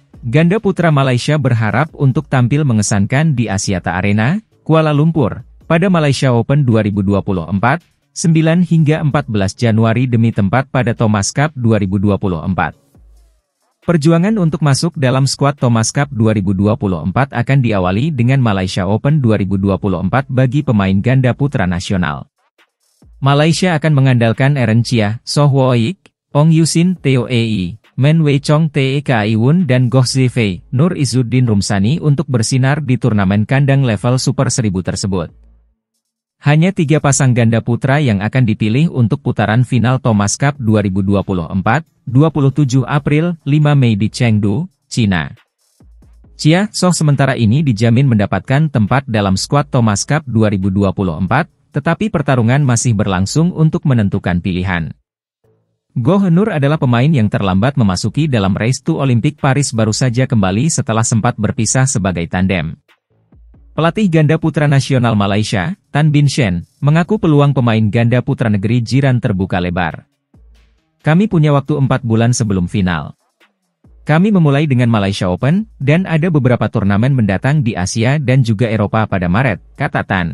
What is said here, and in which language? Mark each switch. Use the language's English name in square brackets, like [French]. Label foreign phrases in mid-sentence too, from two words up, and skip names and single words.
[Indonesian] Ganda putra Malaysia berharap untuk tampil mengesankan di Axiata Arena, Kuala Lumpur, pada Malaysia Open 2024, 9 hingga 14 Januari demi tempat pada Thomas Cup 2024. Perjuangan untuk masuk dalam skuad Thomas Cup 2024 akan diawali dengan Malaysia Open 2024 bagi pemain ganda putra nasional. Malaysia akan mengandalkan Aaron Chia, Soh Woik, Ong Yusin, Theo Ei, Men Wei Chong, Tae Kai Wun dan Goh Zifei, Nur Izzuddin Rumsani untuk bersinar di turnamen kandang level Super 1000 tersebut. Hanya 3 pasang ganda putra yang akan dipilih untuk putaran final Thomas Cup 2024, 27 April, 5 Mei di Chengdu, China. Chia, Soh sementara ini dijamin mendapatkan tempat dalam skuad Thomas Cup 2024, tetapi pertarungan masih berlangsung untuk menentukan pilihan. Goh Nur adalah pemain yang terlambat memasuki dalam Race to Olympic Paris baru saja kembali setelah sempat berpisah sebagai tandem. Pelatih ganda putra nasional Malaysia, Tan Bin Shen, mengaku peluang pemain ganda putra negeri jiran terbuka lebar. Kami punya waktu 4 bulan sebelum final. Kami memulai dengan Malaysia Open, dan ada beberapa turnamen mendatang di Asia dan juga Eropa pada Maret, kata Tan.